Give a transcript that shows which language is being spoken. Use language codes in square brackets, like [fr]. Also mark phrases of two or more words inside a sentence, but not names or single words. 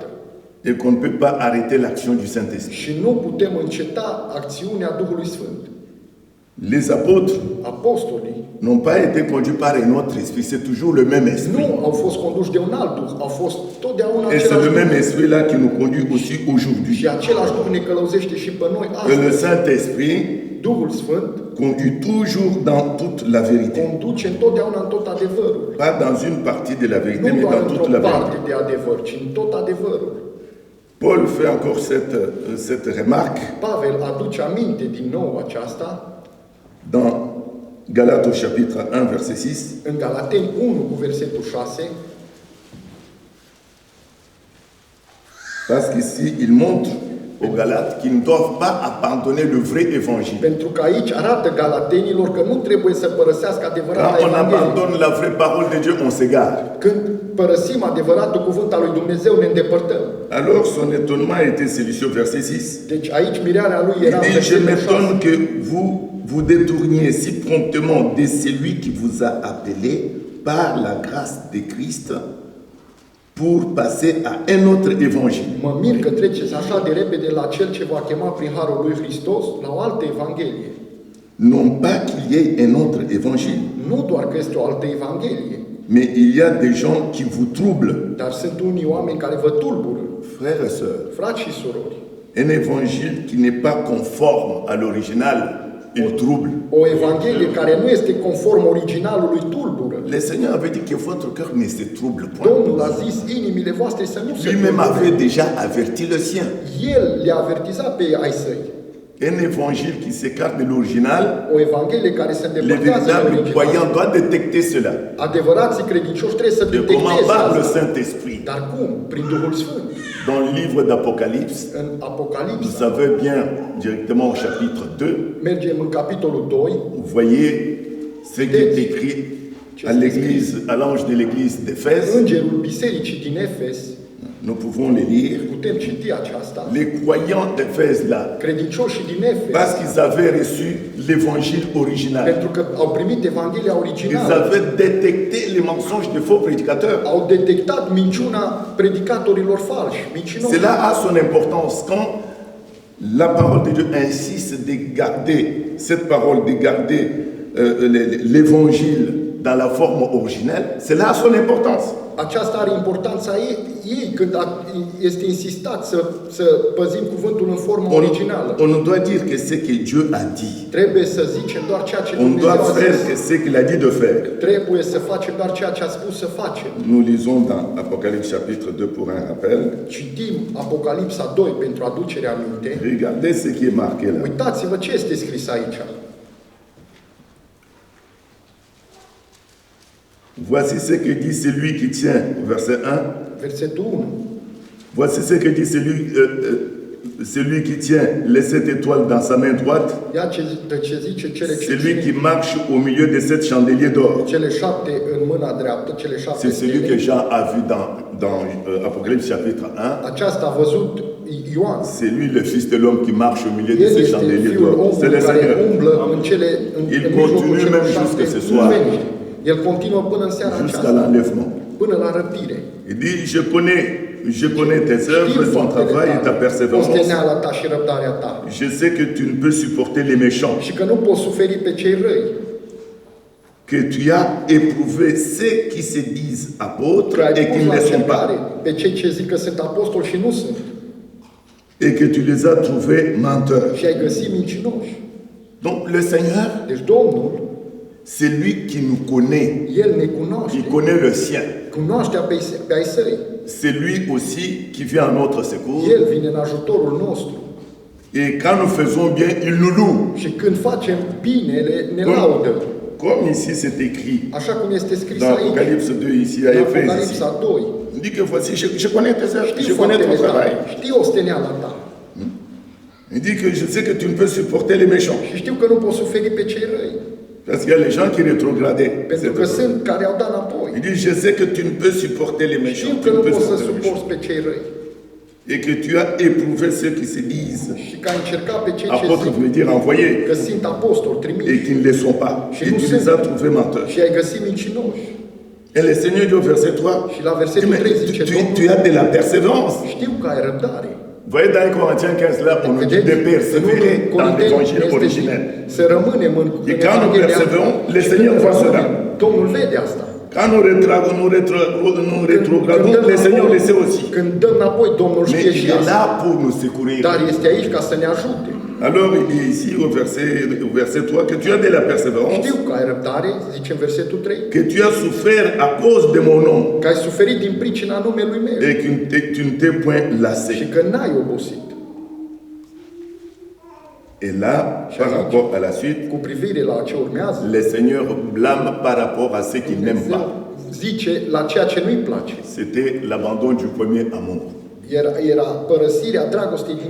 [fr] Et qu'on ne peut pas arrêter l'action du Saint-Esprit. [ro] Și nu putem înceta acțiunea Duhului Sfânt. [fr] Les apôtres [ro] Apostolii [fr] n'ont pas été conduits par un autre esprit, c'est toujours le même esprit. [ro] nu au fost conduși de un alt Duh, au fost totdeauna [fr] Et c'est [ro] același [fr] le même [ro] Duh. [fr] esprit-là qui nous conduit aussi aujourd'hui. [ro] Și același Duh ne călăuzește și pe noi [fr] Et le [ro] astăzi. [fr] Saint-Esprit [ro] Duhul Sfânt [fr] conduit toujours dans toute la vérité. [ro] conduce întotdeauna în tot adevărul. [fr] Pas dans une partie de la vérité, [ro] Nu [fr] mais [ro] doar [fr] dans toute [ro] într-o [fr] la [ro] parte [fr] vérité. [ro] de adevăr, ci în tot adevărul. [fr] Paul fait encore cette remarque [ro] Pavel aduce aminte din nou aceasta [fr] dans Galates au chapitre 1, verset 6. [ro] în Galateni 1 cu versetul 6, [fr] Parce qu'ici, il montre aux Galates qu'ils ne doivent pas abandonner le vrai évangile. [ro] pentru că aici arată galatenilor că nu trebuie să părăsească adevărata [fr] Quand on [ro] Evanghelie. [fr] abandonne la vraie parole de Dieu, on s'égare. [ro] Când părăsim adevăratul cuvânt al lui Dumnezeu, ne îndepărtăm. [fr] Alors son étonnement était celui-ci au verset 6. [ro] Deci aici mirearea lui [fr] Il [ro] era în [fr] dit, je [ro] versetul 6. [fr] m'étonne que vous vous détourniez si promptement de celui qui vous a appelé par la grâce de Christ pour passer à un autre évangile. [ro] Mă mir că treceți așa de repede la cel ce va chema prin harul lui Hristos la o altă Evanghelie. [fr] Non pas qu'il y ait un autre évangile, [ro] Nu doar că este o altă Evanghelie, [fr] mais il y a des gens qui vous troublent. [ro] dar sunt unii oameni care vă tulbură, [fr] Frères et sœurs, [ro] frați și surori. [fr] un évangile qui n'est pas conforme à l'original, il trouble. [ro] O Evanghelie care nu este conform originalului tulbură. [fr] Le Seigneur avait dit que votre cœur ne se trouble [ro] Domnul a [fr] point. [ro] zis inimile voastre să nu se [fr] Lui-même avait [ro] tulbure. [fr] déjà averti le sien. [ro] El le-a avertizat pe ai săi. [fr] Un évangile qui s'écarte de l'original, [ro] O Evanghelie care se [fr] les [ro] îndepărtează de [fr] véritables [ro] original. [fr] croyants doivent détecter cela. [ro] Adevărații credincioși trebuie să [fr] De comment [ro] detecteze [fr] parle le [ro] asta. [fr] Saint-Esprit. [ro] Dar cum? Prin Duhul Sfânt. [fr] Dans le livre d'Apocalypse, [ro] În [fr] vous [ro] Apocalipsa, [fr] savez bien directement au chapitre 2, [ro] mergem în capitolul 2, [fr] vous voyez ce qui est écrit à l'église, à l'ange de l'église d'Éphèse. [ro] Îngerul Bisericii din Efes, [fr] Nous pouvons les lire. [ro] putem citi aceasta, [fr] Les croyants d'Éphèse là, [ro] credincioșii din Efes, [fr] parce qu'ils avaient reçu l'évangile original. [ro] pentru că au primit Evanghelia [fr] Ils [ro] originală, [fr] avaient détecté les mensonges des faux prédicateurs. [ro] au detectat minciuna predicatorilor falși, mincinoși. [fr] Cela a son importance quand La parole de Dieu insiste de garder cette parole, de garder l'évangile dans la forme originelle. Cela a son importance. [ro] Aceasta are importanța ei când este insistat să păzim cuvântul în formă originală. [fr] On doit dire que ce que Dieu a dit. [ro] Trebuie să zicem doar ceea ce [fr] On [ro] Dumnezeu [fr] doit [ro] a [fr] faire [ro] zis. [fr] ce qu'il a dit de faire. [ro] Trebuie să facem doar ceea ce a spus să facem. [fr] Nous lisons dans Apocalypse chapitre 2 pour un rappel. [ro] Citim Apocalipsa 2 pentru aducerea aminte. [fr] Regardez ce qui est marqué là. [ro] Uitați-vă ce este scris aici. [fr] Voici ce que dit celui qui tient, verset 1. [ro] Versetul 1. [fr] Voici ce que dit celui qui tient les 7 étoiles dans sa main droite. [ro] Ia ce zice [fr] Celui qui marche au milieu de 7 chandeliers d'or. [ro] cele 7 în mâna dreaptă, cele 7 [fr] C'est celui que [ro] stele. [fr] Jean a vu dans Apocalypse chapitre 1. [ro] Aceasta a văzut Ioan. [fr] C'est lui le Fils de l'homme qui marche au milieu de [ro] El [fr] ces [ro] este [fr] chandeliers [ro] Fiul [fr] d'or. C'est [ro] omului [fr] le [ro] care [fr] Seigneur. [ro] umblă în [fr] Il [ro] mijlocul [fr] continue [ro] celor [fr] même [ro] 7 [fr] jusque ce soir. [ro] lumeni. El continuă până în seara [fr] Jusqu'à [ro] aceasta, [fr] l'enlèvement. [ro] până la răpire. [fr] Il dit, je connais tes œuvres, ton travail et ta persévérance. [ro] osteneala ta și răbdarea ta. [fr] Je sais que tu ne peux supporter les méchants. [ro] Și că nu poți suferi pe cei răi. [fr] Que tu as éprouvé ceux qui se disent apôtres [ro] Că ai [fr] et qui [ro] pus [fr] ne [ro] la [fr] le sont [ro] încercare [fr] pas. [ro] pe cei ce zic că sunt apostoli și nu sunt. [fr] Et que tu les as trouvés menteurs. [ro] Și ai găsit mincinoși. [fr] Donc le Seigneur, [ro] Deci Domnul, [fr] c'est lui qui nous connaît. [ro] El ne cunoaște. [fr] Il connaît le sien. [ro] Cunoaștea pe ai săi. [fr] C'est lui aussi qui vient à notre secours. [ro] El vine în ajutorul nostru. [fr] Et quand nous faisons bien, il nous loue. [ro] Și când facem bine, ne laudă. [fr] Comme ici c'est écrit [ro] Așa cum este scris [fr] dans [ro] aici. [fr] Apocalypse 2, ici à [ro] În [fr] Éphèse. Ici. [ro] Apocalipsa 2. [fr] Il dit que voici, je connais tes œuvres, je [ro] Știu [fr] connais [ro] faptele [fr] ton travail. [ro] tale. Știu osteneala ta. [fr] Il dit que je sais que tu ne peux supporter les méchants. [ro] Și știu că nu poți suferi pe cei răi. [fr] Parce qu'il y a les gens qui rétrogradaient. [ro] Pentru că sunt care au dat înapoi. [fr] Il dit, je sais que tu ne peux supporter les [ro] Știu [fr] méchants. [ro] că [fr] Tu [ro] nu [fr] ne peux [ro] poți să [fr] supporter les méchants. [ro] suporți pe cei răi. [fr] Et que tu as éprouvé ceux qui se disent [ro] Și că ai încercat pe cei ce [fr] apôtres, [ro] zic [fr] veut dire envoyés, [ro] că sunt apostoli [fr] et [ro] trimiși [fr] qui ne le sont pas. [ro] Și [fr] Et [ro] nu [fr] tu [ro] sunt. [fr] les as trouvés menteurs. [ro] și ai găsit mincinoși. [fr] Et le Seigneur dit au verset 3, [ro] Și la versetul 3 zice [fr] tu as de la persévérance. [ro] știu că ai răbdare. [fr] Vous voyez dans les Corinthiens 15 là, on nous dit de persévérer dans l'évangile originel. [ro] Să rămânem în [fr] Et quand nous persévérons, le Seigneur voit cela. [ro] Domnul vede asta. [fr] Quand nous rétrogradons, le Seigneur le sait aussi. [ro] Când dăm înapoi, Domnul [fr] Mais [ro] știe [fr] il [ro] și [fr] est [ro] asta. [fr] là pour nous secourir. [ro] Dar este aici ca să ne ajute. [fr] Alors il dit ici au verset 3 que tu as de la persévérance, [ro] Știu că ai răbdare, zice în versetul 3, [fr] que tu as souffert à cause de mon nom [ro] că ai suferit din pricina numelui meu [fr] et que tu ne t'es point [ro] și [fr] lassé. [ro] că n-ai obosit. [fr] Et là, par rapport à la suite, [ro] Cu privire la ce urmează, [fr] le Seigneur blâme par rapport à ceux qui n'aiment pas. [ro] Dumnezeu zice la ceea ce nu-i place. [fr] C'était l'abandon du premier amour. [ro] Era părăsirea dragostei din